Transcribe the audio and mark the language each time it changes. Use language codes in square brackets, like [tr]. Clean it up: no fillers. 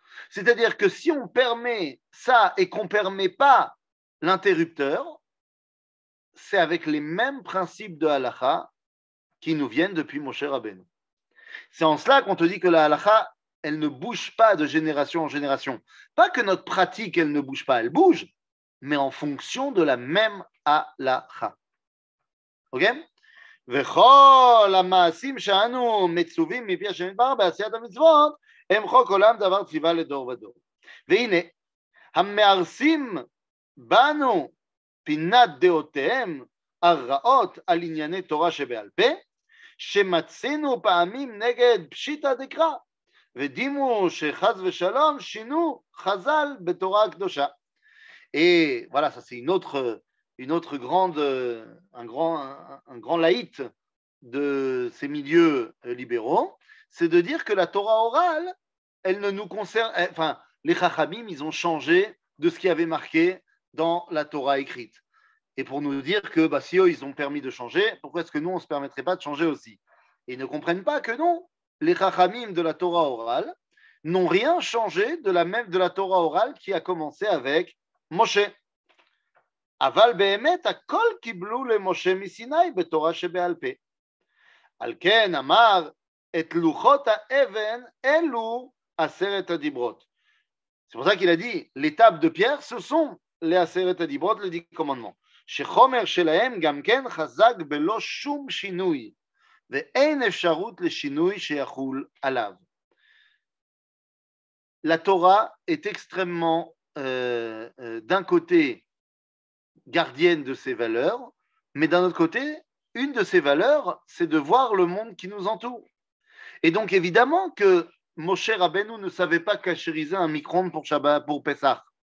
[fr] C'est-à-dire que si on permet ça et qu'on ne permet pas l'interrupteur, c'est avec les mêmes principes de halakha qui nous viennent depuis Moshe Rabbeinu. C'est en cela qu'on te dit que la halakha, elle ne bouge pas de génération en génération. Pas que notre pratique, elle ne bouge pas, elle bouge, mais en fonction de la même halakha. Ok? [he] וכל המעשים שאנו מצווים מפי השם יתברך בעשיית המצוות הם חוק עולם דבר ציווה לדור ודור. והנה, המארסים בנו פינת דעותיהם הרעות על ענייני תורה שבעל פה, שמצינו פעמים נגד פשיטא דקרא, ודימו שחס ושלום שינו חז"ל בתורה הקדושה. [fr] Et voilà, ça c'est une autre grande, un grand laït de ces milieux libéraux, c'est de dire que la Torah orale, elle ne nous concerne, enfin, les Chachamim, ils ont changé de ce qui avait marqué dans la Torah écrite. Et pour nous dire que bah, si eux, ils ont permis de changer, pourquoi est-ce que nous, on ne se permettrait pas de changer aussi? Et ils ne comprennent pas que non, les Chachamim de la Torah orale n'ont rien changé de la Torah orale qui a commencé avec Moshe. [he] אבל באמת הכל קיבלו למשה מסיני בתורה שבעל פה. על כן אמר את לוחות האבן אלו 10 הדיברות. [fr] C'est pour ça qu'il a dit l'étape de pierre ce sont les 10 הדיברות, les 10 commandements. [he] שחומר שלהם גם כן חזק בלא שום שינוי ואין אפשרות לשינוי שיחול עליו. [fr] La Torah est extrêmement d'un côté gardienne de ses valeurs, mais d'un autre côté, une de ses valeurs, c'est de voir le monde qui nous entoure. Et donc, évidemment que Moshe Rabbeinu ne savait pas cachériser un micro-ondes pour Shabbat, pour Pessah.